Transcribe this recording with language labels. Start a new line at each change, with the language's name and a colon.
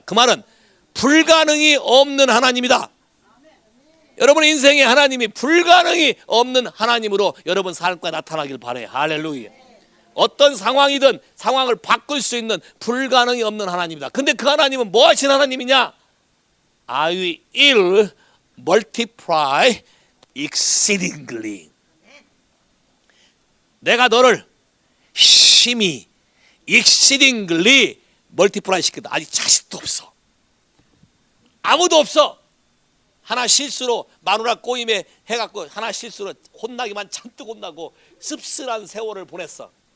Korean: 그 말은 불가능이 없는 하나님이다. 여러분의 인생에 하나님이 불가능이 없는 하나님으로 여러분 삶과 나타나길 바라요. 할렐루야. 어떤 상황이든 상황을 바꿀 수 있는 불가능이 없는 하나님이다. 근데 그 하나님은 뭐 하신 하나님이냐?
English: I will multiply exceedingly.
Korean: 내가 너를 심히 exceedingly multiply 시킨다. 아직 자식도 없어. 아무도 없어. 하나 실수로 마누라 꼬임에 해갖고 하나 실수로 혼나기만 잔뜩 혼나고 씁쓸한 세월을 보냈어.